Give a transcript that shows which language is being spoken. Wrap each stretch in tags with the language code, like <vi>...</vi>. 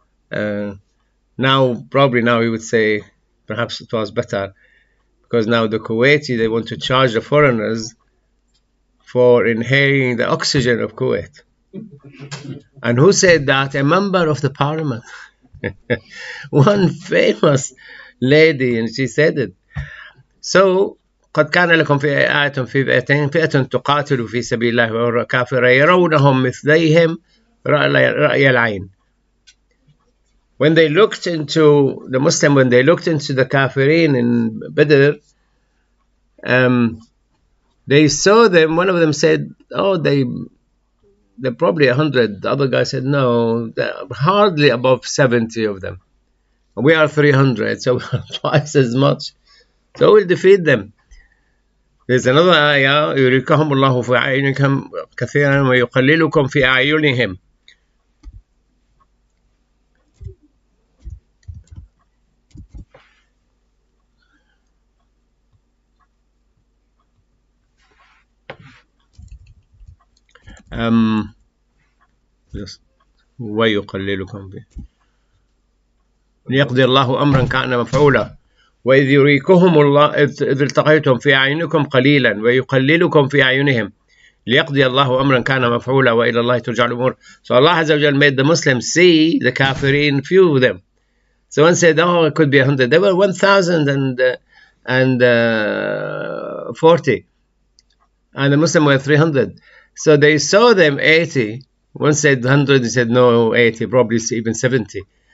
<en>And probably now we would say perhaps it was better, because now the Kuwaiti, they want to charge the foreigners for inhaling the oxygen of Kuwait. And who said that? A member of the parliament. One famous lady, and she said it.</en> <ar>So قد كان لكم في آية في فئتين فئة تقاتل في سبيل الله وأخرى كافرة يرونهم مثليهم رأي العين.</ar> <en>When they looked into the Muslim, when they looked into the kafirin in Badr, they saw them. One of them said, "Oh, they're probably 100." The other guy said, "No, hardly above 70 of them. We are 300, so we are twice as much. So we'll defeat them." There's another ayah,</en> <ar>يُرِيكَهُمُ اللَّهُ فِي أَعْيُنِكُمْ كَثِيرًا وَيُقَلِّلُكُمْ فِي أَعْيُنِهِمْ. ويقللكم به ليقضي الله أمرا كان مفعولا وإذ يريكهم الله إذ التقيتم في أعينكم قليلا ويقللكم في أعينهم ليقضي الله أمرا كان مفعولا وإلى الله ترجع الأمور.</ar> <en>So Allah Azza wa Jal made the Muslims see the kafirin, few of them. So one said, "Oh, it could be 100." There were 1,040, and the Muslims were 300. So they saw them 80. One said 100, he said no, 80, probably even 70.</en>